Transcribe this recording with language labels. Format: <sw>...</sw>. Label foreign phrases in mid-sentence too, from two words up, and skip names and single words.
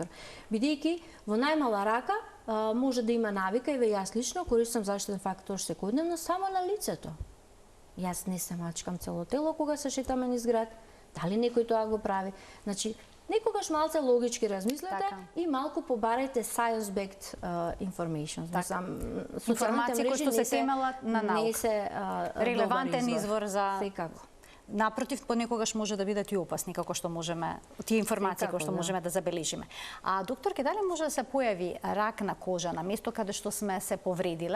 <mk>Бидејќи во најмала рака може да има навика, еве јас лично користам заштитен фактор секојдневно само на лицето. Јас не се мачкам цело тело кога се шетаме низ град. Дали некој тоа го прави? Значи, некогаш малце логички размислете и малку побарајте</mk> <en>science-backed information.</en> <mk>Информации кои што се темелат на наука. Не се релевантен извор за... Секако. Напротив, понекогаш може да бидат и опасни, како што можеме, тие информации кои што можеме да забележиме. А докторке, дали може да се појави рак на кожа на место каде што сме се повредиле?</mk>